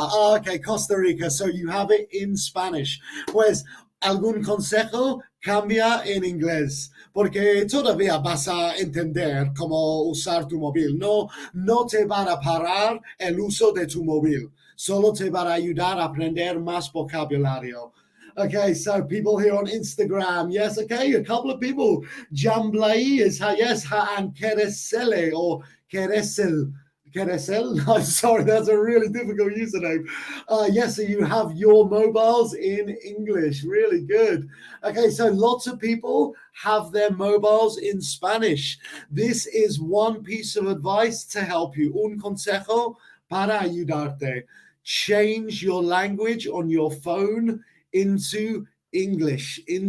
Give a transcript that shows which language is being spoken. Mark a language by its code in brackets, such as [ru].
[en] Okay, Costa Rica. So you have it in Spanish. [es] Pues, ¿algún consejo? Cambia en inglés, porque todavía vas a entender cómo usar tu móvil. No te van a parar el uso de tu móvil. Solo te van a ayudar a aprender más vocabulario. [en] Okay, so people here on Instagram, yes, okay, a couple of people. Jamblai is, yes, and Keresele or Keresel. Keresel? I'm sorry, that's a really difficult username. Yes, so you have your mobiles in English. Really good. Okay, so lots of people have their mobiles in Spanish. This is one piece of advice to help you. [es] Un consejo para ayudarte. [en] Change your language on your phone into English.